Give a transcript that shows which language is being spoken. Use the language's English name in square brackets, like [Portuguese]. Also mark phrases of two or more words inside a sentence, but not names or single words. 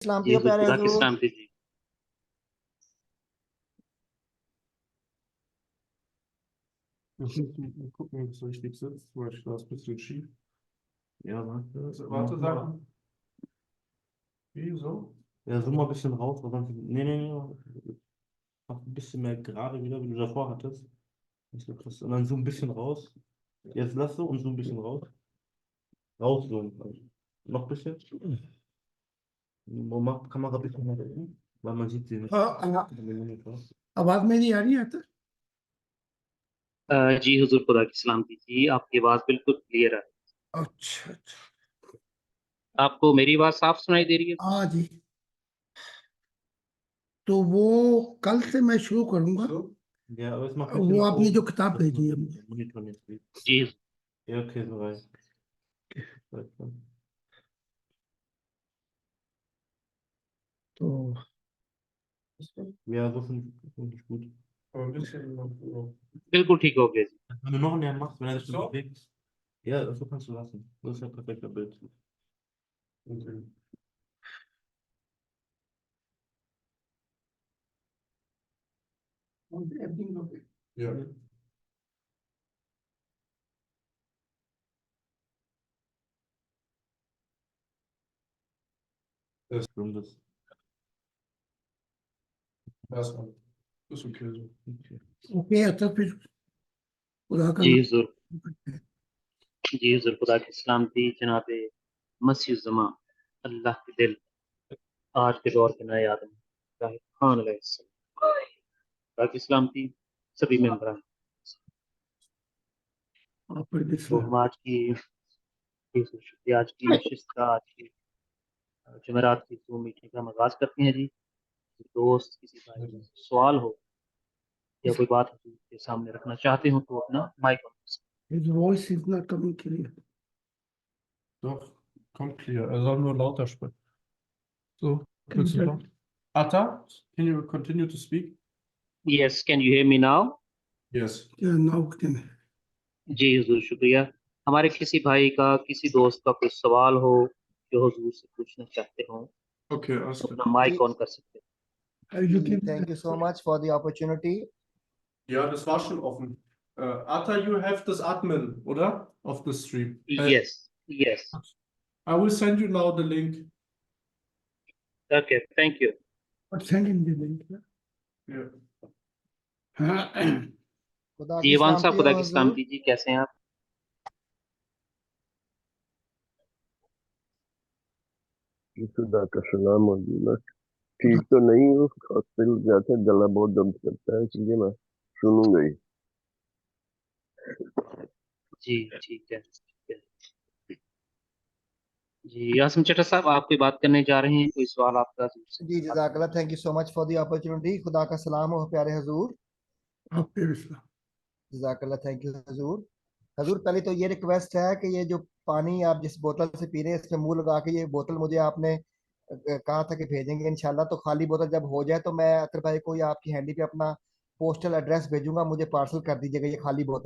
[Hindi] सलामती जी हो हुजूर, प्यारे खुदा की हुजूर। सलामती जी। [German] Gucken, ob es richtig sitzt, weil ich das ein bisschen schief. Ja, warte, sag. Wie, so? Ja, so mal ein bisschen raus. Aber dann, nee. Mach ein bisschen mehr gerade wieder, wie du davor hattest. Nicht so krass. Und dann so ein bisschen raus. Jetzt lass so und so ein bisschen raus. Raus so. Noch ein bisschen. Mach Kamera ein bisschen mehr oben, weil man sieht sie nicht. [Hindi] आवाज मेरी आ रही है तो जी हुजूर, खुदा की सलामती जी। आपकी आवाज़ बिल्कुल क्लियर है। अच्छा अच्छा आपको मेरी आवाज़ साफ सुनाई दे रही है? हाँ जी। तो वो कल से मैं शुरू करूंगा। [German] Ja, aber es macht [Hindi] वो आपने जो किताब भेजी है मुझे। [German] Monitor nicht. [Hindi] जी [German] Ja, okay, so weit. [Hindi] तो [German] Ja, so finde ich gut. Aber ein bisschen noch. [Hindi] बिल्कुल ठीक हो गया जी। [German] Wenn du noch näher machst, wenn er sich so bewegt. Ja, so kannst du lassen. Das ist ja ein perfekter Bild. Okay. Ja. Das ist erstmal. Ist okay so. Okay. [Hindi] ओके तो फिर खुदा का जी नाम हुजूर, जी हुजूर, खुदा की सलामती जनाब मसीह ज़मा अल्लाह के दिल आज के दौर के नए आदम ताहिर खान अलैहिस्सलाम, खुदा की सलामती सभी मेंबरान। आप पर तो बिस्मिल्लाह। हम आज की शुक्रिया, आज की नशिस्त का, आज की जुमेरात की ज़ूम मीटिंग का आगाज़ करते हैं जी। दोस्त किसी भाई का सवाल हो या कोई बात हुजूर के सामने रखना चाहते हो तो अपना माइक ऑन कर सकते [English] His voice is not coming clear. [German] Doch, kommt clear. Er soll nur lauter sprechen. So, [English] Can [German] willst du [English] you- [German] noch? [English] Atta, can you continue to speak? हैं। Yes, can you hear me now? Yes. Yeah, now can [Hindi] जी हुजूर, शुक्रिया। हमारे किसी भाई का, किसी दोस्त का कोई सवाल हो जो हुजूर से पूछना चाहते हो [German] Okay, alles [Hindi] तो [German] klar. [Hindi] अपना माइक ऑन कर सकते हैं। [English] you can Thank you so much for the opportunity. [German] Ja, das war schon offen. [English] Atta, you have [German] das Admin, oder? [English] Of the stream. Yes, yes. I will send you now the link. Okay, thank you. but send him the link. Yeah. [Hindi] हाँ, खुदा जी की ईवान साहब, सलामती खुदा हो की हुजूर। सलामती जी, कैसे हैं आप? खुदा का सलाम और मैं ठीक तो नहीं हूँ, हॉस्पिटल गया था, गला बहुत दर्द करता है, इसलिए मैं सुनूंगा ही। जी ठीक है, ठीक है। जी आसिम चट्टा साहब, आप कोई बात करने जा रहे हैं? कोई सवाल आपका हुजूर से? जी जज़ाकल्लाह, [English] Thank you so much for the opportunity. [Hindi] खुदा का सलाम हो प्यारे हुजूर। आप पे बिस्मिल्लाह। जज़ाकल्लाह, [English] thank you [Hindi] हुजूर। हुजूर पहले तो ये रिक्वेस्ट है कि ये जो पानी आप जिस बोतल से पी रहे हैं इसमें मुंह लगा के, ये बोतल मुझे आपने कहा था कि भेजेंगे इंशाल्लाह। तो खाली बोतल जब हो जाए तो मैं अतर भाई को या आपकी हैंडी पे अपना [English] postal address [Hindi] भेजूंगा, मुझे पार्सल कर दीजिएगा ये खाली बोतल